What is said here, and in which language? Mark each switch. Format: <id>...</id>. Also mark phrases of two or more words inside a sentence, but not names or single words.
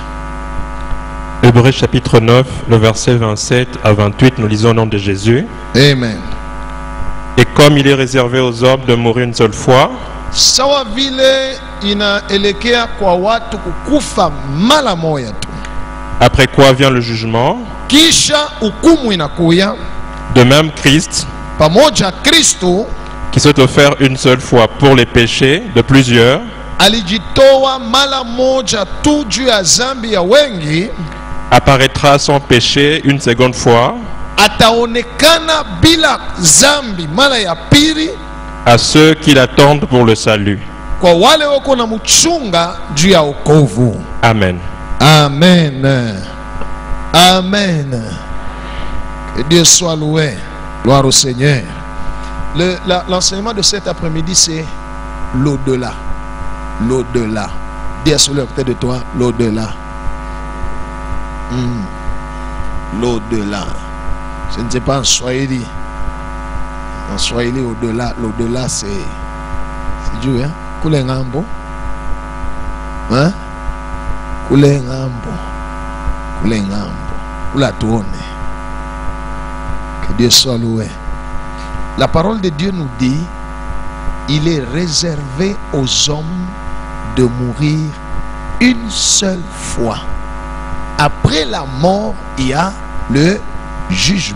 <fr>Hébreux chapitre 9, le verset 27 à 28, nous lisons au nom de Jésus. Amen. Et comme il est réservé aux hommes de mourir une seule fois,</fr> <sw>sawa vile inaelekea kwa watu kukufa mara moja tu,</sw> <fr>après quoi vient le jugement,</fr> <sw>kisha hukumu inakuya,</sw> <fr>de même Christ,</fr> <sw>pamoja Kristo</sw> <fr>qui s'est offert une seule fois pour les péchés de plusieurs,</fr> <sw>alijitoa mara moja tu juu ya zambi ya wengi,</sw> <fr>apparaîtra sans péché une seconde fois,</fr> <sw>ataonekana bila zambi mara ya pili,</sw> <fr>à ceux qui l'attendent pour le salut.</fr> <sw>kwa wale wako na mchunga juu ya wokovu.</sw> <fr>Amen. Amen. Amen. Que Dieu soit loué. Gloire au Seigneur. L'enseignement de cet après-midi, c'est l'au-delà. L'au-delà. Dis à celui à côté de toi, l'au-delà. L'au-delà. Je ne sais pas en Swahili. En Swahili, au-delà. L'au-delà, c'est Dieu, hein?</fr> <sw>Kule ngambo. Hein? Kule ngambo. Kule ngambo. Kula tuone.</sw> <fr>Que Dieu soit loué. La parole de Dieu nous dit, il est réservé aux hommes de mourir une seule fois. Après la mort, il y a le jugement.</fr>